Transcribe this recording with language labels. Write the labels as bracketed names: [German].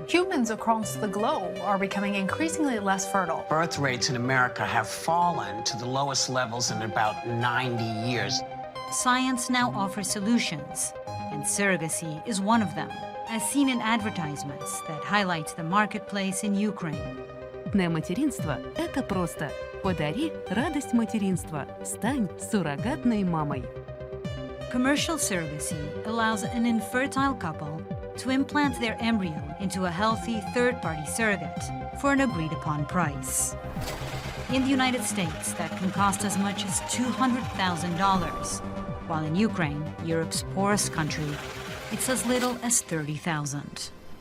[English] Humans across the globe are becoming increasingly less fertile. Birth rates in America have fallen to the lowest levels in about 90 years. Science now offers solutions, and surrogacy is one of them, as seen in advertisements that highlight the marketplace in Ukraine. [Russian] Дне материнства – это просто. Подари радость материнства. Стань суррогатной мамой. [English] Commercial surrogacy allows an infertile couple to implant their embryo into a healthy third-party surrogate for an agreed-upon price. In the United States, that can cost as much as $200,000, while in Ukraine, Europe's poorest country, it's as little as $30,000.